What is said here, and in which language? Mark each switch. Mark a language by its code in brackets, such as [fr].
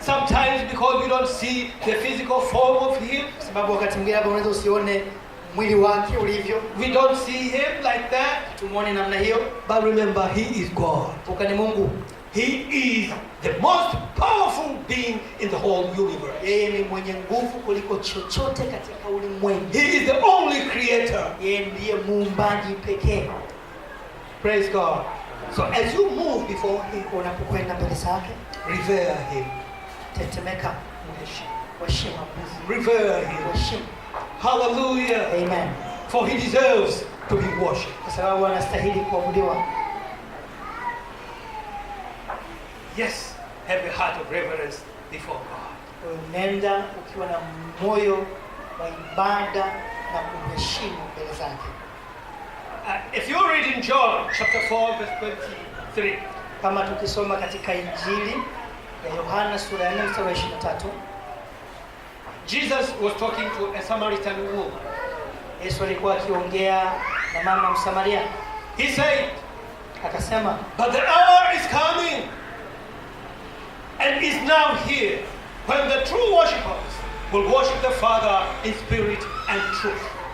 [en] Sometimes because we don't see the physical form of him, [sw] sababu wakati mwingine hapo unaweza usione mwili wake ulivyo. [en] We don't see him like that. [sw] Tumuone namna hiyo. [en] But remember, he is God. [sw] Kumbuka ni Mungu. [en] He is the most powerful being in the whole universe. [sw] Yeye ni mwenye nguvu kuliko chochote katika ulimwengu. [en] He is the only creator. [sw] Yeye ndiye muumbaji pekee. [en] Praise God. So as you move before him, [sw] unapokwenda mbele zake, [en] revere him. [sw] Tetemeka, worship. [en] Revere him. Worship. Hallelujah. Amen. For he deserves to be worshipped. [sw] Kwa sababu anastahili kuabudiwa. [en] Yes, have a heart of reverence before God. [sw] Nenda ukiwa na moyo wa ibada na kumheshimu mbele zake. [en] If you read in John chapter 4 verse 23, [sw] kama tukisoma katika Injili ya Yohana sura ya 4 mstari wa 23, [en] Jesus was talking to a Samaritan woman. [sw] Yesu alikuwa akiongea na mama Msamaria. [en] He said, [sw] Akasema, [en] but the hour is coming and is now here when the true worshippers will worship the Father in spirit and truth.